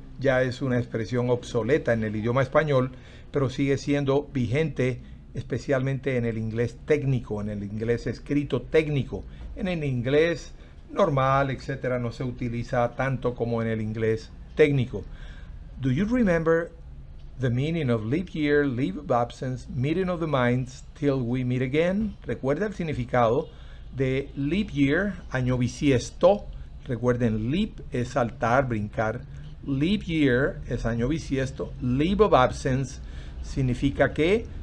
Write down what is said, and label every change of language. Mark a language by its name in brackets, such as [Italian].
[Spanish] Ya es una expresión obsoleta en el idioma español, pero sigue siendo vigente, especialmente en el inglés técnico, en el inglés escrito técnico. En el inglés normal, etcétera, no se utiliza tanto como en el inglés técnico. [English] Do you remember the meaning of leap year, leave of absence, meeting of the minds, till we meet again? [Spanish] ¿Recuerda el significado de leap year, año bisiesto? Recuerden, leap es saltar, brincar. Leap year es año bisiesto. Leave of absence significa ¿qué?